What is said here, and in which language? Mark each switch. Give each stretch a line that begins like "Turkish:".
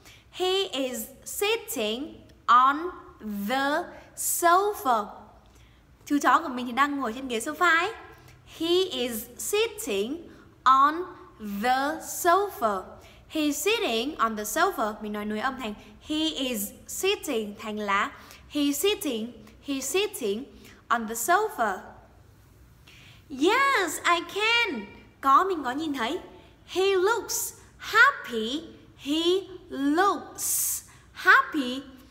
English: He is sitting on the sofa.
Vietnamese: Chú chó của mình thì đang ngồi trên ghế sofa ấy.
English: He is sitting on the sofa. He's sitting on the sofa.
Vietnamese: Mình nói nối âm thành
English: he is sitting
Vietnamese: thành lá.
English: He's sitting on the sofa. Yes, I can.
Vietnamese: Mình có nhìn thấy.
English: He looks happy. He looks happy.